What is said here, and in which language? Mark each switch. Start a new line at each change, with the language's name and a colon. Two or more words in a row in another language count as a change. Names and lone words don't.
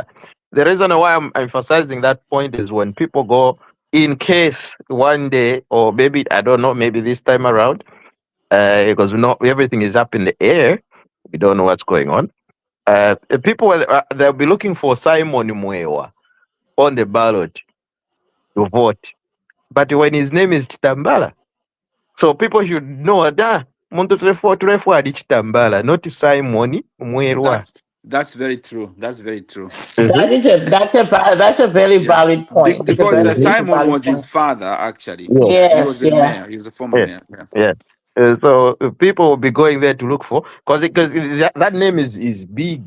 English: The reason why I'm emphasizing that point is when people go, in case one day, or maybe I don't know, maybe this time around, because we know everything is up in the air, we don't know what's going on. People they'll be looking for Simon Mwewa on the ballot to vote, but when his name is Chitambala, so people should know that
Bemba: muntu turefu adi
English: Chitambala, not Simon Mwewa. That's very true. That's very true. That is that's a very Yeah. valid point. It's a Because very Mhm. it's a Simon valid was his point. father, actually. Yeah, Yeah, he was Yes, the yeah. mayor. He's a former yeah, mayor. Yeah. yeah. So people will be going there to look for because that name is big.